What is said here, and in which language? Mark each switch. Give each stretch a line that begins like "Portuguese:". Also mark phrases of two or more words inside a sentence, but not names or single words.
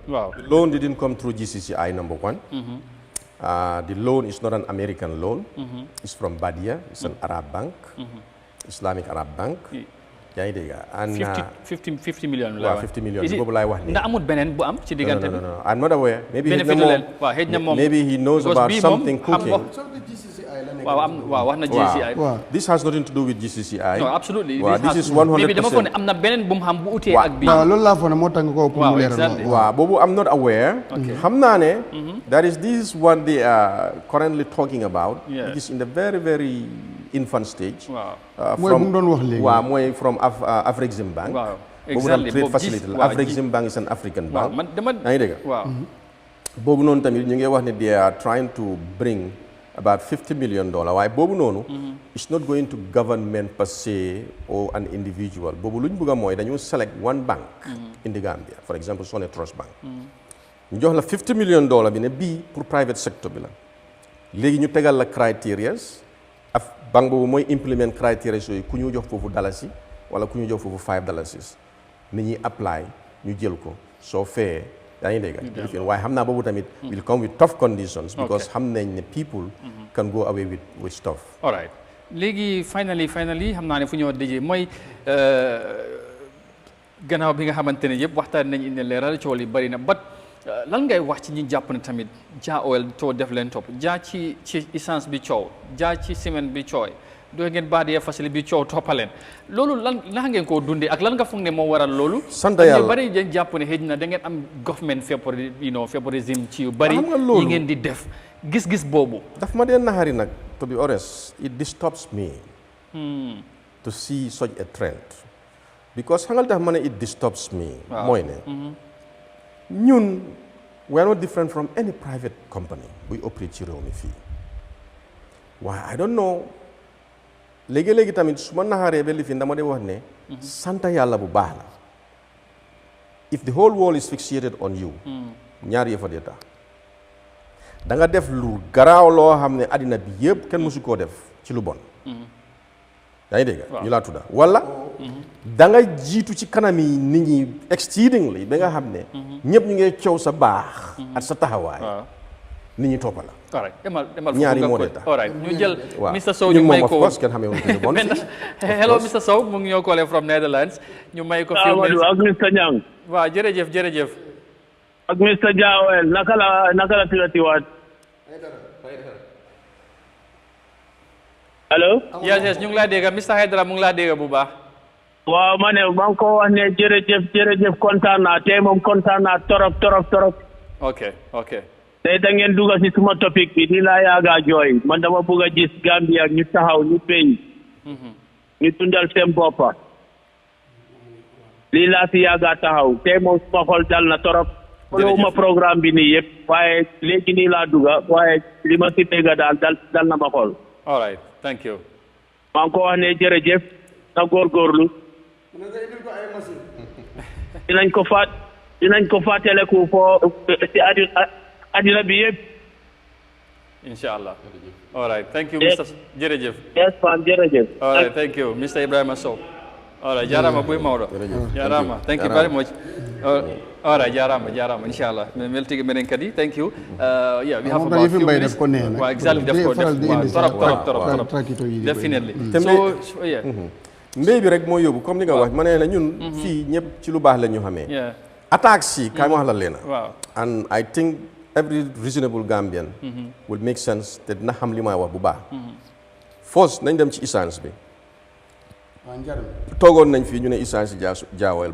English: Wow. The loan didn't come through GCCI, number one. The loan is not an American loan. It's from Badia. It's an Arab bank, Islamic Arab bank.
Wolof: yaa ngi dégg and 50 million la waaw 50 million boobu laay wax ni ndax amul beneen bu am ci diggante bi
English: no I'm not aware maybe he knows about something cooking
Wolof: waaw wax na GCCI
English: this has nothing to do with GCCI no absolutely this is 100%
Wolof: maybe dama foog ne am na beneen bu mu xam bu utee ak bi waaw loolu laa foog ne moo tax nga ko pour mu leeral waaw boobu
English: I'm not aware
Wolof: xam naa ne
English: that is this one they are currently talking about it is in the very very infant stage.
Wolof: mooy bu mu doon wax léegi. waaw mooy from Afrexim Bank. waaw exactly boobu
English: trade facility la Afrexim Bank is an African bank.
Wolof: man dama yaa ngi dégg. waaw. boobu noonu tamit ñu ngi wax ne
English: they are trying to bring about $50 million
Wolof: waaye boobu noonu.
English: it's not going to government per se or an individual
Wolof: boobu lu ñu bëgg a mooy dañu
English: select one bank. in the Gambia for example Sone Trust Bank.
Wolof: ñu jox la $50 million bi ne bii pour
English: private sector
Wolof: bi la léegi ñu tegal la criteria. banque boobu mooy implement criteria yooyu ku ñu jox foofu dalasi wala ku ñu jox foofu $5 nit ñi apply ñu jël ko soo fee yaa ngi dégg lifin waaye xam naa boobu tamit
English: will come with tough conditions
Wolof: because xam nañ ne
English: people can go away with stuff. all right
Wolof: léegi finally xam naa ne fu ñoo dëjee mooy gannaaw bi nga xamante ne yëpp waxtaan nañ indi leeral coow li bari na but lan ngay wax ci ñi jàpp ne tamit Jah Oil coow def leen topp Jah ci essence bi coow Jah ci ciment bi coow doo ngeen baadiyee facile bi coow toppaleen loolu lan ngeen koo dundee ak lan nga foog ne moo waral loolu. sant yàlla ñu bari dañ jàpp ne xëy na da ngeen am
English: government favorism
Wolof: ci yu bari yi ngeen di def gis-gis boobu. daf ma dee naxari nag
English: to be honest it disturbs me to see such a trend because
Wolof: xangal tax ma ne
English: it disturbs me
Wolof: mooy ne ñun
English: we are not different from any private company
Wolof: buy operate ci réew mi fii waaye
English: I don't know
Wolof: léegi-léegi tamit su ma naxaree ba li fi dama dee wax ne sant yàlla bu baax la
English: if the whole world is fixated on you
Wolof: ñaar yëfa dee tax da nga def lu garaaw loo xam ne àddina bi yëpp kenn mësu koo def ci lu bon yaa ngi dégg ñu laa tudda wala da nga jiitu ci kanam yi nit ñi exceedingly ba nga xam ne ñëpp ñu ngi coow sa baax ak sa taxawaay nit ñi toppa la ñaari moo dee tax ñu jël Mr Sow ñu may ko kenn xamee woon ko bon hello Mr Sow mu ngi ñoo
English: calling from Netherlands
Wolof: ñu may ko
English: few minutes
Wolof: ak Mr Nyang waaw jërëjëf ak Mr Jah Oil naka la tiratiwaat allo yes ñu ngi laa dégg Mr Haidara mu ngi laa dégg bu baax waaw ma ne maa ngi ko wax ne jërëjëf kontaan naa tey moom kontaan naa torop ok tey da ngeen dugg si suma topic bi di laa yaaga jooy man dama bëgg a gis Gambia ñu taxaw ñu peñ ñu tundal seen boppa lii laa si yaaga taxaw tey moom suma xol dal na torop ma programme bi nii yëpp waaye léegi nii laa dugga waaye li ma si dégg daal dal na ma xol
English: all right thank you
Wolof: maa ngi ko wax ne jërëjëf na góorgóorlu dinañ ko fàttaleku foo si àddina bi yëpp
English: inshallah all right thank you Mr jërëjëf
Wolof: yes man jërëjëf
English: all right thank you Mr Ibrahima Sow all right jarama boy Maodo jarama thank you very much all right jarama inshallah mel tigi menen kadi thank you yeah we have about few minutes well, exactly
Wolof: def ko torop
English: definitely so yeah
Wolof: mbéy bi rek moo yóbbu comme ni nga wax ma ne la ñun fii ñëpp ci lu baax la ñu xamee attaques yi kaay ma wax la leena
English: and I think every reasonable Gambian will make sense
Wolof: te dina xam li may wax bu baax first nañ dem ci essence bi toogoon nañ fii ñu ne essence yi Jah Oil